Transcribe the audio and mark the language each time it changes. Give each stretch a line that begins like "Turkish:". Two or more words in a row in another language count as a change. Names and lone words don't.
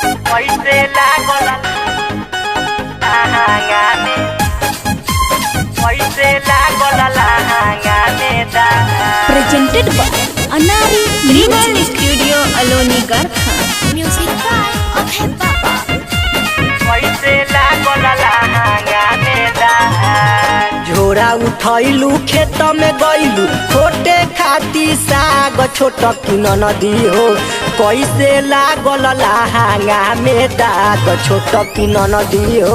Bhojpuri: कैसे लागल लहंगा में कैसे लागल लहंगा में
English: Presented by Anari Rival Studio Aloni Garkha. Music by Abhay Baba.
Bhojpuri: कैसे लागल लहंगा में झोरा उठैलू खेत में गइलू छोटे खाती साग छोट किन नदी हो कैसे लागल लहंगा में दाग छोट किन नदी हो